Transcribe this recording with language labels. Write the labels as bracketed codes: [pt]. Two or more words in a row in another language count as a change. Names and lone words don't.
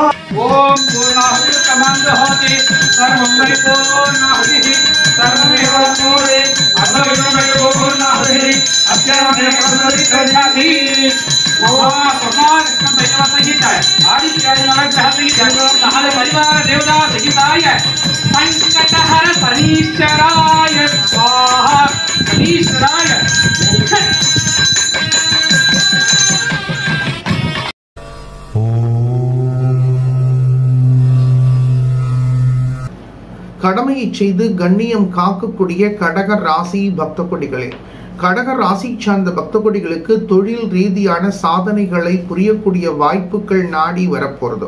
[sa] ओम पूर्णाहुति समान्धहोति सर्वं वै पूर्णाहुतिः सर्वमेव पूर्णे अथर्वमेव पूर्णाहुतिः अत्यादेव प्रसादितयाति. ओम भगवान कृष्ण सहिताय आदित्याय नवग्रह सहिताय सहाय परिवार देवता सहिताय संकटहर शनीश्वराय स्वाहा. शनीश्वराय [ta] கடமையை செய்து கண்ணியம் காக்கக்கூடிய கடக ராசி பக்தகோடிகளே, கடக ராசி சார்ந்த பக்தகோடிகளுக்கு தொழில் ரீதியான சாதனைகளை புரியக்கூடிய வாய்ப்புகள் நாடி வரப்போறது.